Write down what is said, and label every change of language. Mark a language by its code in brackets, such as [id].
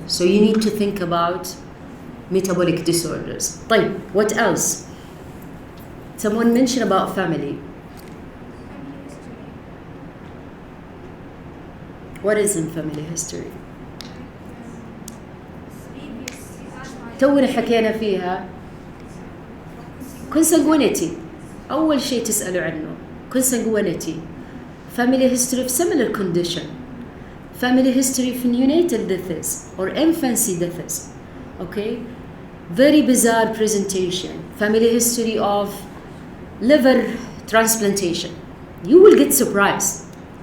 [en] So you need to think about metabolic disorders. طيب, what else? Someone mentioned about family. Family history. What is in family history? Previous [ar] تونا حكينا فيها consanguinity. أول شيء تسألوا عنه consanguinity. [en] Family history of similar condition. Family history of neonatal deaths or infancy deaths. Okay? Very bizarre presentation. Family history of liver transplantation. You will get surprised.